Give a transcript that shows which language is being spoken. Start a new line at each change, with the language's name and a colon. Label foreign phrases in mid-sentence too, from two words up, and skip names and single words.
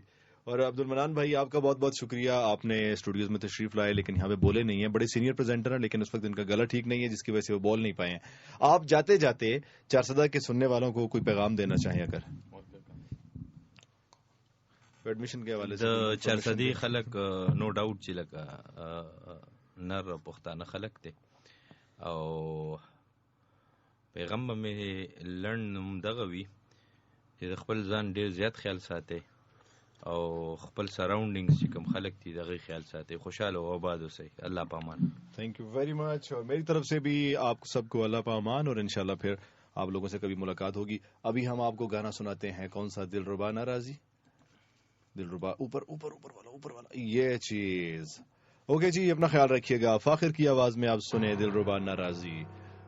Urdu: اور عبد المنان بھائی آپ کا بہت بہت شکریہ, آپ نے اسٹوڈیوز میں تشریف لائے لیکن یہاں پہ بولے نہیں ہیں. بڑے سینئر پریزنٹر ہیں لیکن اس وقت ان کا گلا ٹھیک نہیں ہے جس کی وجہ سے وہ بول نہیں پائے ہیں. آپ جاتے جاتے 4 کے سننے والوں کو کوئی پیغام دینا چاہیں اگر ایڈمیشن کے حوالے سے.
Pashto: 4 خلک نو ډاوټ چې لکه نر پښتانه خلک دي او پیغام مې لړن دغه وی چې د خپل ځان ډیر زیات خیال ساتئ او خپل سراؤنڈنګز چې کوم خلک دي دغه خیال ساتئ. خوشحاله او آباد اوسئ. اللہ پامان.
English: Thank you very much.
Urdu: اور میری طرف سے بھی آپ سب کو اللہ پامان، اور انشاءاللہ پھر آپ لوگوں سے کبھی ملاقات ہوگی. ابھی ہم آپ کو گانا سناتے ہیں. کون سا؟ دلربا ناراضی. دلربا اوپر اوپر اوپر والا، اوپر والا، یہ چیز. اوکے جی، اپنا خیال رکھیے گا. فاخر کی آواز میں آپ سنیں دلربا ناراضی.